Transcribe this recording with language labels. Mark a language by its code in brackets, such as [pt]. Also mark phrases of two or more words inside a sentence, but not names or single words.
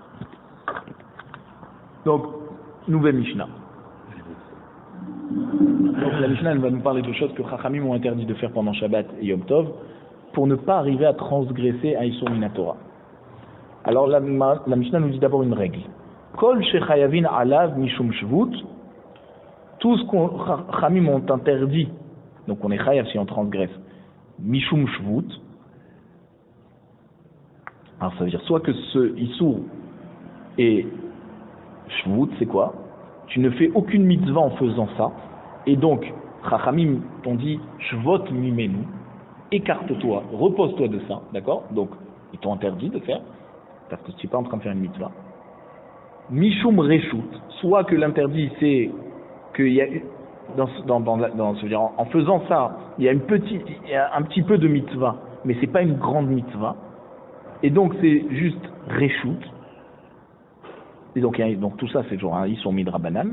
[fr] Donc, nouvelle Mishnah. Donc la Mishnah elle va nous parler de choses que Chachamim ont interdit de faire pendant Shabbat et [he] יום טוב [fr] pour ne pas arriver à transgresser un [he] איסור מן התורה. [fr] Alors la Mishnah nous dit d'abord une règle. [he] כל שחייבין עליו משום שבות, [fr] tout ce qu'on Chachamim ont interdit, donc on est chayav si on transgresse, [he] משום שבות, [fr] alors ça veut dire soit que ce Issur est shvut, c'est quoi? Tu ne fais aucune mitzvah en faisant ça, et donc Chachamim t'ont dit [he] שבות ממנו, [fr] écarte-toi, repose-toi de ça, d'accord? Donc ils t'ont interdit de faire, parce que tu n'es pas en train de faire une mitzvah. [he] משום רשות, [fr] soit que l'interdit c'est qu'il y a en faisant ça, il y a un petit peu de mitzvah, mais c'est pas une grande mitzvah, et donc c'est juste reshut. Et donc tout ça c'est genre un [he] איסור מדרבנן.